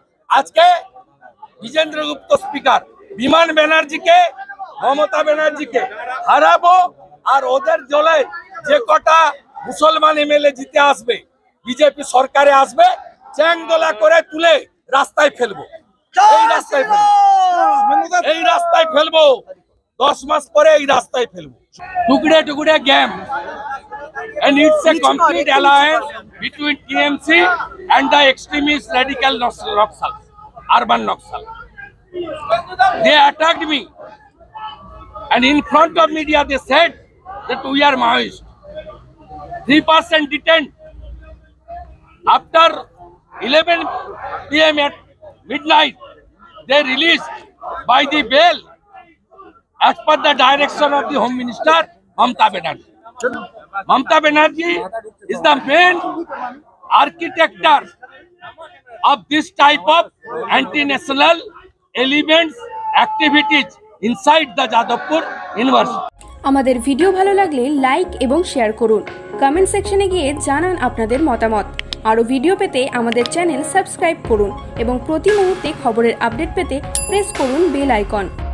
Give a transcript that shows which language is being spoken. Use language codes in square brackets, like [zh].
[bn] আজকে বিজেন্দ্র গুপ্ত স্পিকার, বিমান ব্যানার্জিকে, মমতা ব্যানার্জিকে হারাবো, আর ওদের দলে যে কটা মুসলমান এমএলএ জিতে আসবে, বিজেপি সরকারে আসবে, চ্যাংদোলা করে তুলে রাস্তায় ফেলবো। এই রাস্তায় ফেলবো, এই রাস্তায় ফেলবো, 10 মাস পরে এই রাস্তায় ফেলবো। [hi] টুকরে টুকরে game, [en] and it's a complete alliance between TMC and the extremist radical Naxal, urban Naxal. They attacked me, and in front of media they said that we are Maoist. 3% detained. After 11 PM at midnight, they released by the bail as per the direction of the Home Minister Mamata Banerjee. Mamata Banerjee is the main architect of this type of anti-national elements activities inside the Jadavpur University. [bn] আমাদের video ভালো লাগলে like এবং share করুন। Comment সেকশনে গিয়ে জানান আপনাদের মতামত। আরও ভিডিও পেতে আমাদের চ্যানেল সাবস্ক্রাইব করুন এবং প্রতি মুহূর্তে খবরের আপডেট পেতে প্রেস করুন বেল আইকন।